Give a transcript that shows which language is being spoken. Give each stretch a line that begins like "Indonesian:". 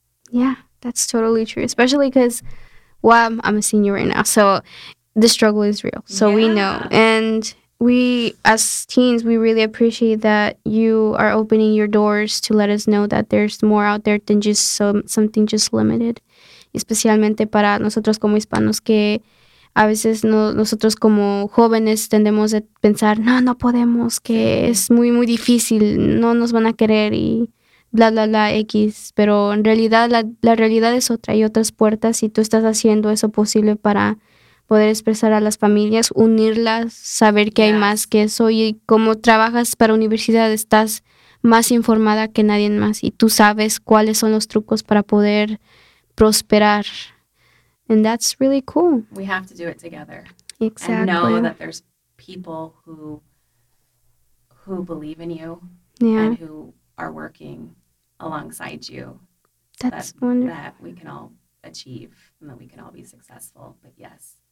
English: Yeah, that's totally true, especially because, well, I'm a senior right now, so the struggle is real. So we know. And we, as teens, we really appreciate that you are opening your doors to let us know that there's more out there than just something just limited.
Spanish: Especialmente para nosotros como hispanos, que a veces nosotros como jóvenes tendemos a pensar, no podemos, que es muy, muy difícil, no nos van a querer y bla, bla, bla, X. Pero en realidad la realidad es otra, hay otras puertas y tú estás haciendo eso posible para poder expresar a las familias, unirlas, saber que hay más que eso. Y como trabajas para universidad, estás más informada que nadie más. Y tú sabes cuáles son los trucos para poder prosperar.
English: And that's really cool. We have to do it together. Exactly. And know that there's people who believe in you. Yeah. And who are working alongside you. That's wonderful. That we can all achieve and that we can all be successful. But yes.